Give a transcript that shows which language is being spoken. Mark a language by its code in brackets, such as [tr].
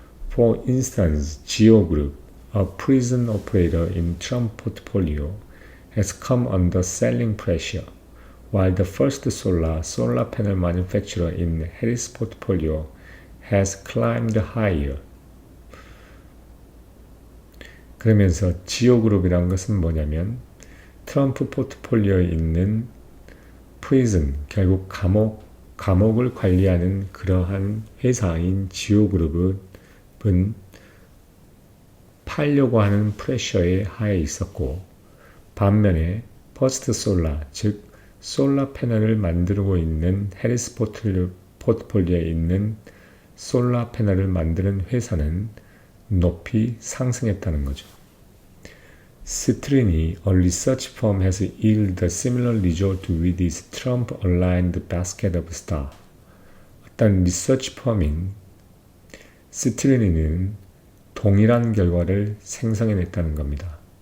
[en] For instance, Geo Group, a prison operator in Trump portfolio, has come under selling pressure, while the First solar panel manufacturer in Harris portfolio has climbed higher. [ko] 그러면서 지오그룹이라는 것은 뭐냐면 트럼프 포트폴리오에 있는 프리즌, 결국 감옥을 관리하는 그러한 회사인 지오그룹은 팔려고 하는 프레셔에 하에 있었고 반면에 퍼스트 솔라, 즉 솔라 패널을 만들고 있는 해리스 포트폴리오에 있는 솔라 패널을 만드는 회사는 높이 상승했다는 거죠. [en] Citrini, a research firm, has yielded a similar result with its Trump-aligned basket of stocks. [ko] 어떤 리서치 펌인 시트리니는 동일한 결과를 생성해냈다는 겁니다.